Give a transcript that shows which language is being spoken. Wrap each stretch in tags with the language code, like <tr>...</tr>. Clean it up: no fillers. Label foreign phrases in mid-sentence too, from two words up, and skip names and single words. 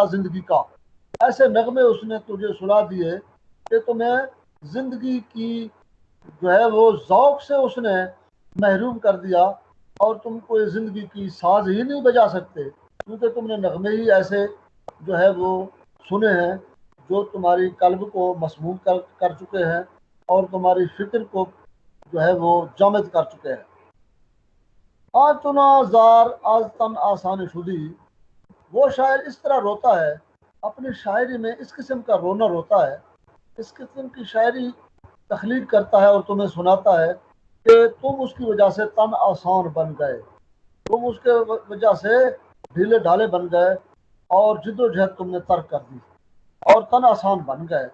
<ur>زندگی کا، ایسے نغمے اس نے تجھے سلا دیے کہ تمہیں زندگی کی جو ہے وہ ذوق سے اس نے محروم کر دیا، اور تم کوئی زندگی کی ساز ہی نہیں بجا سکتے، کیونکہ تم نے نغمے ہی ایسے جو ہے وہ سنے ہیں جو تمہاری قلب کو مسموم کر چکے ہیں اور تمہاری فکر کو جو ہے وہ جامد کر چکے ہیں۔</ur> <fa>آتنا زار آز تن آسان شدی،</fa> <ur>وہ شاعر اس طرح روتا ہے اپنی شاعری میں، اس قسم کا رونا روتا ہے، اس قسم کی شاعری تخلیق کرتا ہے اور تمہیں سناتا ہے کہ تم اس کی وجہ سے تن آسان بن گئے، تم اس کے وجہ سے ڈھیلے ڈھالے بن گئے اور جد و جہد تم نے ترک کر دی اور تن آسان بن گئے۔</ur>